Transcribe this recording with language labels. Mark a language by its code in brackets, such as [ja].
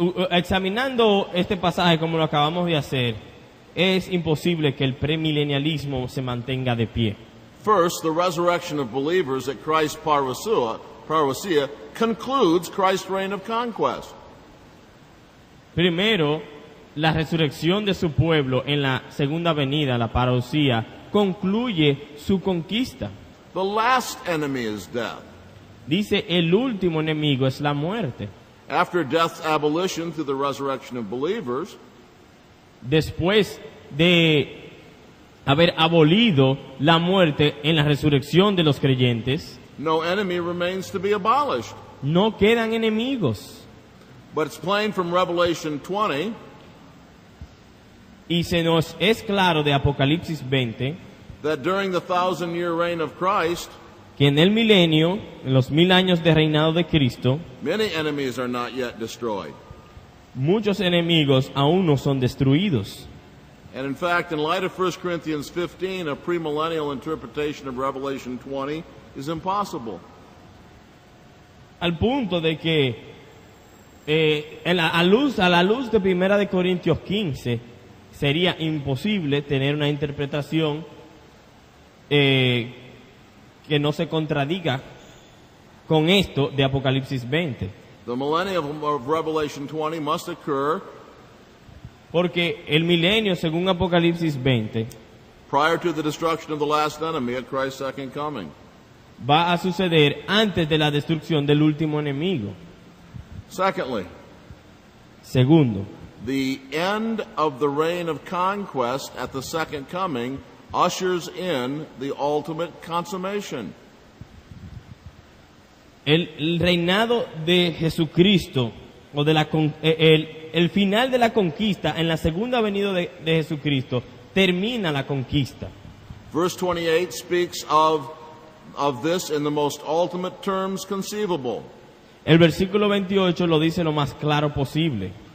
[es] Examinando este pasaje como lo acabamos de hacer, es imposible que el premilenialismo se mantenga de pie. [en] First, the resurrection of believers at Christ's parousia concludes Christ's reign of conquest. [es] Primero, la resurrección de su pueblo en la segunda venida, la parousia, concluye su conquista. [en] The last enemy is death. [es] Dice, el último enemigo es la muerte. [en] After death's abolition through the resurrection of believers, [es] Después de haber abolido la muerte en la resurrección de los creyentes, [en] no enemy remains to be abolished. [es] no quedan enemigos. [en] But it's plain from Revelation 20 [es] Y se nos es claro de Apocalipsis 20 [en] that during the 1,000-year reign of Christ, [es] que en el milenio, en los 1000 años de reinado de Cristo, [en] many enemies are not yet destroyed. [es] muchos enemigos aún no son destruidos. [en] And in fact, in light of 1 Corinthians 15, a premillennial interpretation of Revelation 20 is impossible. [es] Al punto de que a la luz de 1 de Corintios 15 sería imposible tener una interpretación que no se contradiga con esto de Apocalipsis 20. [en] The millennium of Revelation 20 must occur [es] Porque el milenio, según Apocalipsis 20, [en] prior to the destruction of the last enemy at Christ's second coming. [es] va a suceder antes de la destrucción del último enemigo. [en] Secondly, [es] Segundo, [en] the end of the reign of conquest at the second coming ushers in the ultimate consummation. [es] el reinado de Jesucristo, o de el final de la conquista en la segunda venida de Jesucristo, termina la conquista. [en] Verse 28 speaks of this in the most ultimate terms conceivable. [es] El versículo 28 lo dice lo más claro posible.